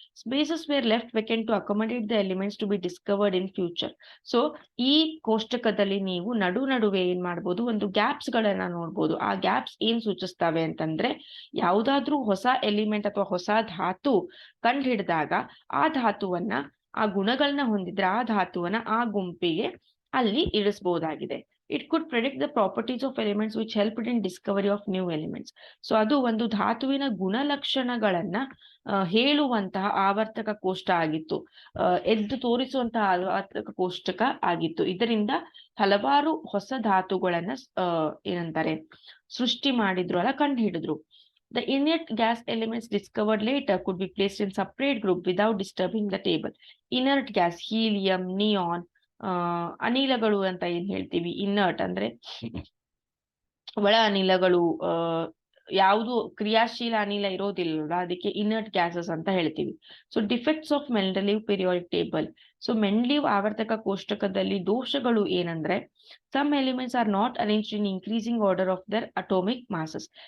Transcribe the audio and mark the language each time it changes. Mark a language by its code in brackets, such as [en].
[en] Spaces were left vacant to accommodate the elements to be discovered in future. [kn] So ಈ ಕೋಷ್ಟಕದಲ್ಲಿ ನೀವು ನಡುವೆ ಏನ್ ಮಾಡ್ಬೋದು, ಒಂದು ಗ್ಯಾಪ್ಸ್ ಗಳನ್ನ ನೋಡ್ಬೋದು. ಆ ಗ್ಯಾಪ್ಸ್ ಏನ್ ಸೂಚಿಸ್ತವೆ ಅಂತಂದ್ರೆ, ಯಾವ್ದಾದ್ರೂ ಹೊಸ ಎಲಿಮೆಂಟ್ ಅಥವಾ ಹೊಸ ಧಾತು ಕಂಡು ಹಿಡಿದಾಗ ಆ ಧಾತುವನ್ನ, ಆ ಗುಣಗಳನ್ನ ಹೊಂದಿದ್ರೆ ಆ ಧಾತುವನ್ನ ಆ ಗುಂಪಿಗೆ ಅಲ್ಲಿ ಇಳಿಸಬಹುದಾಗಿದೆ. [en] It could predict the properties of elements which helped in discovery of new elements. [kn] So ಅದು ಒಂದು ಧಾತುವಿನ ಗುಣಲಕ್ಷಣಗಳನ್ನ ಹೇಳುವಂತಹ ಆವರ್ತಕ ಕೋಷ್ಟ ಆಗಿತ್ತು, ಎದ್ದು ತೋರಿಸುವಂತಹ ಆವರ್ತಕ ಕೋಷ್ಟಕ ಆಗಿತ್ತು. ಇದರಿಂದ ಹಲವಾರು ಹೊಸ ಧಾತುಗಳನ್ನ ಏನಂತಾರೆ ಸೃಷ್ಟಿ ಮಾಡಿದ್ರು, ಅಲ್ಲ ಕಂಡು ಹಿಡಿದ್ರು. [en] The inert gas elements discovered later could be placed in separate group without disturbing the table. [kn] Inert gas, helium, neon, ಅನಿಲಗಳು ಅಂತ ಏನ್ ಹೇಳ್ತೀವಿ, ಇನ್ನರ್ಟ್ ಅಂದ್ರೆ ಒಳ ಅನಿಲಗಳು, ಯಾವುದು ಕ್ರಿಯಾಶೀಲ ಅನಿಲ ಇರೋದಿಲ್ಲ, ಅದಕ್ಕೆ ಇನ್ನರ್ಟ್ ಗ್ಯಾಸಸ್ ಅಂತ ಹೇಳ್ತೀವಿ. [en] So defects of Mendeleev periodic table. [kn] So ಮೆಂಡ್ಲೀವ್ ಆವರ್ತಕ ಕೋಷ್ಟಕದಲ್ಲಿ ದೋಷಗಳು ಏನಂದ್ರೆ, [en] Some elements are not arranged in increasing order of their atomic masses.